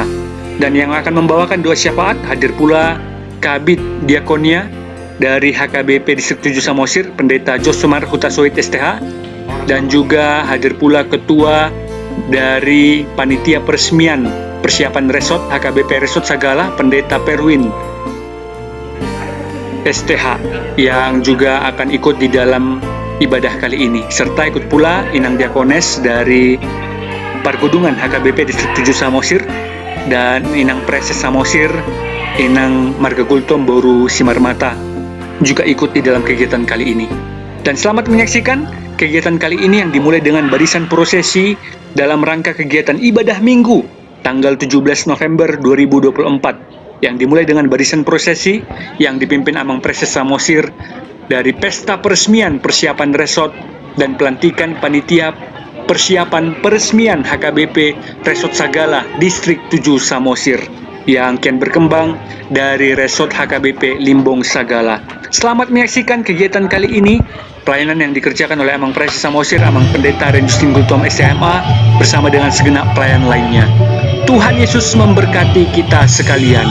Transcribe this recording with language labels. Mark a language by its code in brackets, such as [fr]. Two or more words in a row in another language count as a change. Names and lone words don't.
[id] Dan yang akan membawakan doa syafaat hadir pula Kabid Diakonia dari HKBP Distrik 7 Samosir, Pendeta Josumar Hutasoit STH, dan juga hadir pula ketua dari panitia peresmian persiapan resort HKBP Resort Sagala, Pendeta Perwin STH, yang juga akan ikut di dalam ibadah kali ini. Serta ikut pula Inang Diakones dari Pargodungan HKBP Distrik 7 Samosir dan Inang Preses Samosir, Inang Marga Gultom Boru Simarmata juga ikut di dalam kegiatan kali ini. Dan selamat menyaksikan kegiatan kali ini yang dimulai dengan barisan prosesi dalam rangka kegiatan ibadah Minggu tanggal 17 November 2024 yang dimulai dengan barisan prosesi yang dipimpin Amang Preses Samosir dari pesta peresmian persiapan resort dan pelantikan panitia persiapan peresmian HKBP Resort Sagala Distrik 7 Samosir yang kian berkembang dari resort HKBP Limbong Sagala. Selamat menyaksikan kegiatan kali ini, pelayanan yang dikerjakan oleh Amang Preses Samosir, Amang Pendeta Ren Justin Gultom STMA bersama dengan segenap pelayan lainnya. Tuhan Yesus memberkati kita sekalian.